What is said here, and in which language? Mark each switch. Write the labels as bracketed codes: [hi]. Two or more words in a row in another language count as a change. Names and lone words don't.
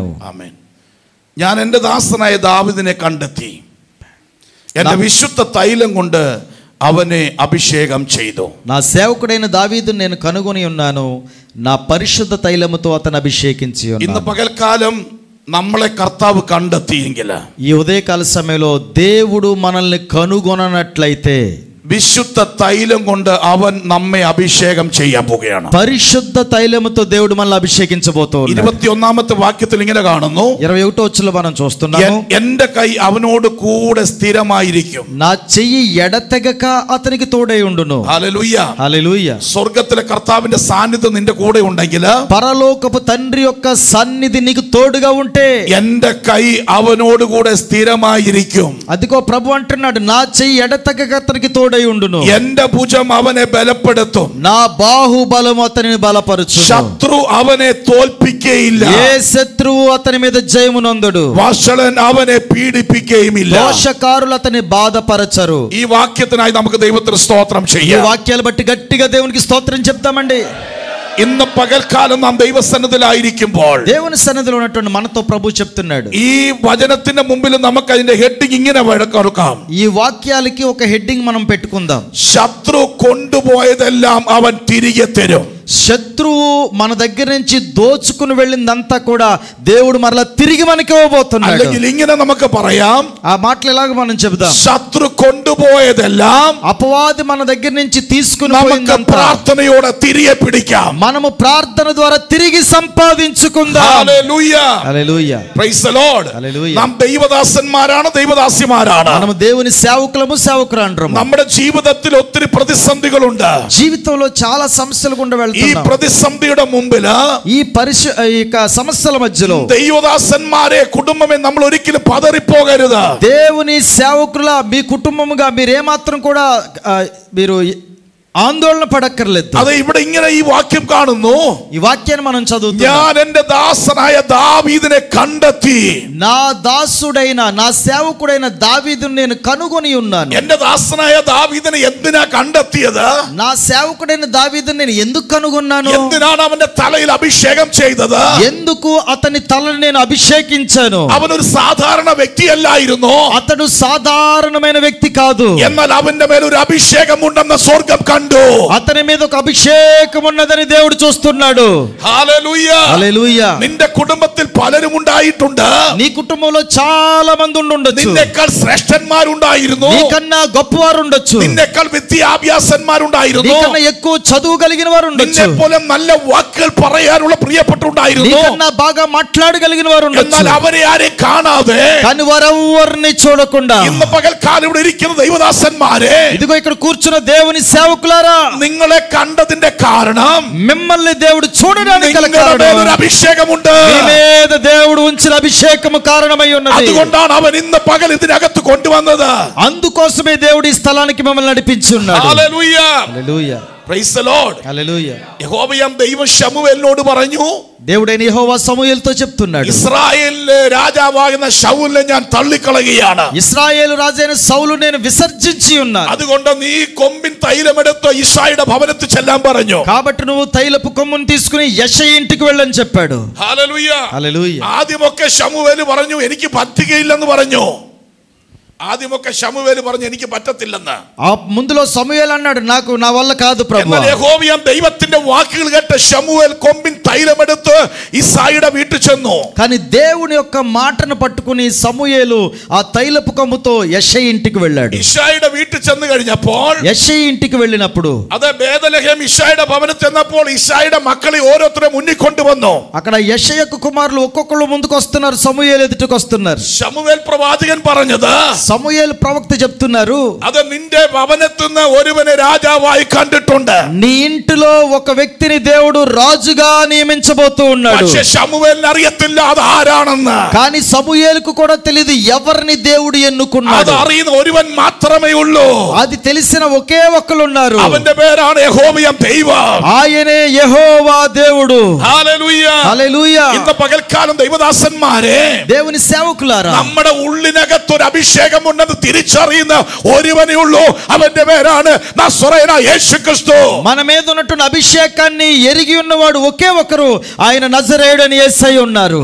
[ml] ആമേൻ. ഞാൻ എൻ്റെ ദാസനായ ദാവീദിനെ കണ്ടെത്തി, എൻ്റെ വിശുദ്ധ തൈലം കൊണ്ട് അവനെ അഭിഷേകം ചെയ്തു. [te] నా సేవకుడైన దావీదును నేను కనుగొని ఉన్నాను, నా పరిశుద్ధ తైలముతో అతను అభిషేకించి ఉన్నాను. [ml] ഇന്ന് പകൽക്കാലം നമ്മളെ കർത്താവ് കണ്ടെത്തിയെങ്കിൽ, [te] ఈ ఉదయకాల సమయంలో దేవుడు మనల్ని కనుగొననట్లయితే [ml] വിശുദ്ധ തൈലം കൊണ്ട് അവൻ നമ്മെ അഭിഷേകം ചെയ്യാൻ പോവുകയാണ്. [te] పరిశుద్ధ తైలముతో దేవుడు మనల్ని అభిషేకించబోతున్నాడు. [ml] 21ാമത്തെ വാക്യത്തിൽ ഇങ്ങനെ കാണുന്നു. [te] 21వ వచనంలో మనం చూస్తున్నాము. [ml] എൻ്റെ കൈ അവനോട് കൂടെ സ്ഥിരമായിരിക്കും, [te] నా చెయ్యి ఎడతెగక అతనికి తోడై ఉండును. [ml] ഹല്ലേലൂയ. [te] హల్లెలూయా. [ml] സ്വർഗ്ഗത്തിലെ കർത്താവിന്റെ സാന്നിധ്യം നിന്റെ കൂടെ ഉണ്ടെങ്കിൽ, [te] పరలోకపు తండ్రి యొక్క సన్నిధి నీకు తోడుగా ఉంటే, [ml] എൻ്റെ കൈ അവനോട് കൂടെ സ്ഥിരമായിരിക്കും. [te] అదిగో ప్రభు అంటున్నాడు, నా చెయ్యి ఎడతెగక అతనికి తోడై ఉండును, [ml] എൻ്റെ ഭുജം അവനെ ബലപ്പെടുത്തും, [te] నా బాహుబలము అతనిని బలపరచును, [ml] ശത്രു അവനെ തോൽപ്പിക്കുകയില്ല, [te] ఏ శత్రువు అతని మీద జయమునందుడు, [ml] വഷളൻ അവനെ പീഡിപ്പിക്കുകയുമില്ല. [te] దోషకారులు అతని బాధపరచరు. [ml] ഈ വാക്യത്തിനായി നമുക്ക് ദൈവത്തിന് സ്തോത്രം [te] ఈ [ml] ചെയ്യാം. [te] వాక్యాలు బట్టి గట్టిగా దేవునికి స్తోత్రం చెప్తామండి. [ml] ഇന്ന് പകൽക്കാലം നാം ദൈവസന്നിധിയിലായിരിക്കുമ്പോൾ, [te] దేవుని సన్నిధిలో ఉన్నటువంటి మనతో ప్రభు చెప్తున్నాడు. [ml] ഈ വചനത്തിന്റെ മുമ്പിൽ നമുക്ക് അതിന്റെ ഹെഡിങ് ഇങ്ങനെ കൊടുക്കാം. [te] ఈ వాక్యాలకి ఒక హెడ్డింగ్ మనం పెట్టుకుందాం. [ml] ശത്രു കൊണ്ടുപോയതെല്ലാം അവൻ തിരികെ തരും. [te] శత్రువు మన దగ్గర నుంచి దోచుకుని వెళ్ళిందంతా కూడా దేవుడు మరలా తిరిగి మనకి ఇవ్వబోతున్నాడు. [ml] അല്ലെങ്കിൽ ഇങ്ങനെ നമുക്ക് പറയാം, [te] ఆ మాటలు ఎలాగ మనం చెబుదాం, [ml] ശത്രു കൊണ്ടുപോയതെല്ലാം [te] అపవాది మన దగ్గర నుంచి తీసుకుని [ml] നമുക്ക് [te] పోయిందంతా [ml] പ്രാർത്ഥനയോടെ തിരികെ പിടിക്കാം. [te] మనము ప్రార్థన ద్వారా తిరిగి సంపాదించుకుందాం. [ml] ഹല്ലേലൂയ. [te] హల్లెలూయా. [en] Praise the Lord. [ml] ഹല്ലേലൂയ. നാം ദൈവദാസന്മാരാണ്, ദൈവദാസിമാരാണ്. [te] మనము దేవుని సేవకులము సేవకురాండ్రము. [ml] നമ്മുടെ ജീവിതത്തിൽ ഒത്തിരി പ്രതിസന്ധികളുണ്ട്. [te] జీవితంలో చాలా సమస్యలు గుండా [ml] ഈ [te] వెళ్తున్నాం. [ml] പ്രതിസന്ധിയുടെ മുമ്പില്, [te] ఈ సమస్యల మధ్యలో [ml] ദൈവദാസന്മാരെ കുടുംബമേ നമ്മൾ ഒരിക്കലും പതറിപ്പോകരുത്. [te] దేవుని సేవకుల మీ కుటుంబముగా మీరేమాత్రం కూడా మీరు ఆందోళన పడక్కర్లేదు. అదే ఇప్పుడు ఇങ്ങനെ ఈ వాక్యం കാണുന്നു. ఈ వాక్యాన్ని మనం చదువుతున్నాం. [ml] ഞാൻ എൻ്റെ ദാസനായ ദാവീദിനെ കണ്ടെത്തി, [te] నా దాసుడైన నా సేవకుడైన దావీదును నేను కనుగొని ఉన్నాను. [ml] എൻ്റെ ദാസനായ ദാവീദിനെ എന്തിനാ കണ്ടെത്തിയത്? [te] నా సేవకుడైన దావీదును నేను ఎందుకు కనుగొన్నాను? [ml] എന്തിനാണ് അവന്റെ തലയിൽ അഭിഷേകം ചെയ്തത്? [te] ఎందుకు అతని తలను నేను అభిషేకించాను? [ml] അവനൊരു സാധാരണ വ്യക്തിയല്ലായിരുന്നു. [te] అతడు సాధారణమైన వ్యక్తి కాదు. [ml] എന്നാൽ അവന്റെ മേൽ ഒരു അഭിഷേകം ഉണ്ടെന്ന് സ്വർഗ്ഗം കണ്ടു. [te] అతని మీద ఒక అభిషేకం ఉన్నదని దేవుడు చూస్తున్నాడు. హల్లెలూయా, హల్లెలూయా. [ml] നിന്റെ കുടുംബത്തിൽ പലരും ഉണ്ടായിട്ടുണ്ട്. [te] నీ కుటుంబంలో చాలా మంది ఉండొచ్చు. [ml] നിന്നേക്കാൾ ശ്രേഷ്ഠന്മാരുണ്ടായിരുന്നു. [te] నీకన్నా గొప్పవారు ఉండొచ్చు. [ml] നിന്നേക്കാൾ വിദ്യാഭ്യാസന്മാരുണ്ടായിരുന്നു. [te] నీకన్నా ఎక్కువ చదువు కలిగిన వారు ఉండొచ్చు. [ml] നിന്നെപ്പോലെ നല്ല വാക്കുകൾ പറയാനുള്ള പ്രിയപ്പെട്ടുണ്ടായിരുന്നു. [te] నీకన్నా బాగా మాట్లాడగలిగిన వారు ఉండొచ్చు. [ml] എന്നാൽ അവരെ ആരെയും കാണാതെ, [te] కానీ వారెవ్వరిని చూడకుండా [ml] ഇന്ന് പകൽക്കാലം ഇവിടെ ഇരിക്കുന്ന ദൈവദാസന്മാരെ, [te] ఇదిగో ఇక్కడ కూర్చున్న దేవుని సేవకులారా, [ml] നിങ്ങളെ കണ്ടതിന്റെ കാരണം [te] మిమ్మల్ని దేవుడు చూడడానికి గల [ml] നിങ്ങളുടെ [te] కారణం [ml] മേൽ ഒരു അഭിഷേകമുണ്ട്. [te] మీ మీద దేవుడు ఉంచిన అభిషేకము కారణమై ఉన్నది. [ml] അതുകൊണ്ടാണ് അവൻ ഇന്ന് പകൽ ഇതിനകത്ത് കൊണ്ടുവന്നത്. [te] అందుకోసమే దేవుడు ఈ స్థలానికి మిమ్మల్ని నడిపించి ఉన్నాడు. [ml] ഹല്ലേലൂയ, [te] హల్లెలూయా, [en] Praise the Lord. [te] హల్లెలూయా. [ml] യഹോവയാം ദൈവം ശമൂവേലിനോട് പറഞ്ഞു, [te] దేవుడైన యెహోవా సమూయేలుతో చెప్తున్నాడు, [ml] ഇസ്രായേലിലെ രാജാവാകുന്ന ശൗലിനെ ഞാൻ തള്ളിക്കളയുകയാണ്. [te] ఇశ్రాయేలు రాజైన సౌలు నేను విసర్జించి ఉన్నాను. [ml] അതുകൊണ്ട് നീ കൊമ്പിൻ തൈലമെടുത്ത് യിശായിയുടെ ഭവനത്തിൽ ചെല്ലാൻ പറഞ്ഞു. [te] కాబట్టి నువ్వు తైలపు కొమ్మును తీసుకుని యెషయ ఇంటికి వెళ్ళని చెప్పాడు. [ml] ഹല്ലേലൂയ, [te] హల్లెలూయా. [ml] ആദ്യമൊക്കെ ശമൂവേൽ പറഞ്ഞു എനിക്ക് പറ്റുകയില്ലെന്ന് പറഞ്ഞു. ആദ്യമൊക്കെ ശമൂവേൽ പറഞ്ഞു എനിക്ക് പറ്റത്തില്ലെന്ന്. [te] ఆ ముందులో సమూయేలు అన్నాడు నాకు నా వల్ల కాదు ప్రభువా. [ml] എന്നാൽ യഹോവയാം ദൈവത്തിന്റെ വാക്കുകൾ കേട്ട ശമൂവേൽ കൊമ്പിൻ തൈലമെടുത്ത് യിശായിയുടെ വീട്ടിൽ ചെന്നു. [te] కానీ దేవుని యొక్క మాటను పట్టుకుని సమూయేలు ఆ తైలపు కొమ్ముతో యెషయ ఇంటికి వెళ్ళాడు. [ml] യിശായിയുടെ വീട്ടിൽ ചെന്ന് കഴിഞ്ഞപ്പോൾ, [te] యెషయ ఇంటికి వెళ్ళినప్పుడు [ml] അത് ബേദലഹേം യിശായിയുടെ ഭവനത്തിൽ ചെന്നപ്പോൾ യിശായിയുടെ മക്കളെ ഓരോരുത്തരെ മുന്നിൽ കൊണ്ടുവന്നു. [te] అక్కడ యెషయకు కుమారులు ఒక్కొక్కళ్ళు ముందుకు వస్తున్నారు, సమూయేలు ఎదుటకు వస్తున్నారు. [ml] ശമൂവേൽ പ്രവാചകൻ പറഞ്ഞത്, [te] సమూయేలు ప్రవక్త చెప్తున్నారు, [ml] അത് നിന്റെ ഭവനത്തിൽ നിന്ന് ഒരുവനെ രാജാവായി കണ്ടിട്ടുണ്ട്. [te] నీ ఇంటిలో ఒక వ్యక్తిని దేవుడు రాజుగా నియమించబోతూ ఉన్నాడు. [ml] പക്ഷേ ശമൂവേലിന് അറിയത്തില്ല അത് ആരാണെന്ന്. [te] కానీ సమూయేలుకు కూడా తెలియదు ఎవరిని దేవుడు [ml] അത് [te] ఎన్నుకున్నాడు. [ml] അറിയുന്ന ഒരുവൻ മാത്രമേ ഉള്ളൂ. [te] అది తెలిసిన ఒకే ఒక్కరు ఉన్నారు, [ml] അവന്റെ പേരാണ് യഹോവയാം ദൈവം. [te] ఆయనే యెహోవా దేవుడు. [ml] ഹല്ലേലൂയ, [te] హల్లెలూయా. [ml] ഇന്ന് പകൽക്കാലം ദൈവദാസന്മാരെ, [te] దేవుని సేవకులారా, [ml] നമ്മുടെ ഉള്ളിനകത്ത് ഒരു അഭിഷേകം ഉണ്ടെന്ന് തിരിച്ചറിയുന്ന ഒരുവനേ ഉള്ളൂ. അവന്റെ പേരാണ് നസറേയനായ യേശുക്രിസ്തു. [te] మన మీద ఉన్నటువంటి అభిషేకాన్ని ఎరిగి ఉన్నవాడు ఒకే ఒకరు, ఆయన నజరేయుడైన యేసయ్య ఉన్నారు.